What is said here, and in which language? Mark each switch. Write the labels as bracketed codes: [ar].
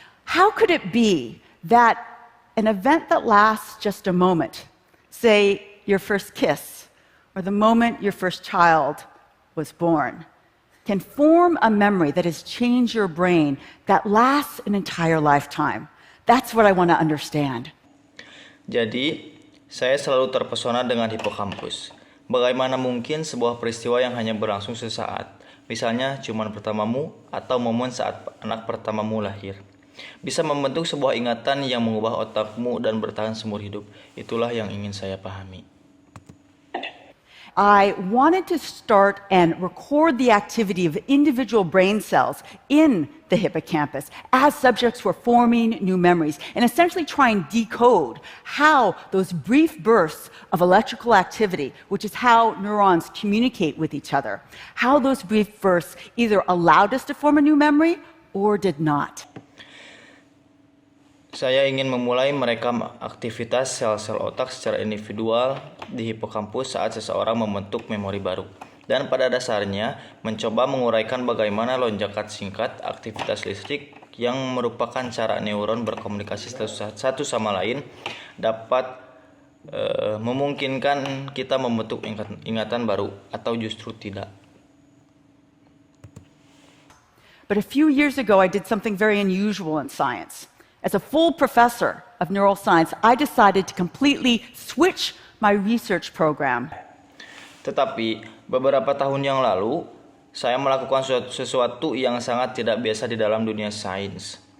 [en] How could it be that an event that lasts just a moment, say your first kiss, or the moment your first child was born, can form a memory that has changed your brain that lasts an entire lifetime? That's what I want to understand. [id] Jadi, Saya selalu terpesona dengan hipokampus. Bagaimana mungkin sebuah peristiwa yang hanya berlangsung sesaat, misalnya ciuman pertamamu atau momen saat anak pertamamu lahir, bisa membentuk sebuah ingatan yang mengubah otakmu dan bertahan seumur hidup. Itulah yang ingin saya pahami. [en] I wanted to start and record the activity of individual brain cells in the hippocampus as subjects were forming new memories, and essentially try and decode how those brief bursts of electrical activity, which is how neurons communicate with each other, how those brief bursts either allowed us to form a new memory or did not. [id] Saya ingin memulai merekam aktivitas sel-sel otak secara individual di hipokampus saat seseorang membentuk memori baru. Dan pada dasarnya, mencoba menguraikan bagaimana lonjakan singkat aktivitas listrik yang merupakan cara neuron berkomunikasi satu sama lain dapat memungkinkan kita membentuk ingatan baru atau justru tidak. [en] But a few years ago, I did something very unusual in science. As a full professor of neuroscience, I decided to completely switch my research program. [id] Tetapi, beberapa tahun yang lalu, saya melakukan sesuatu yang sangat tidak biasa di dalam dunia sains.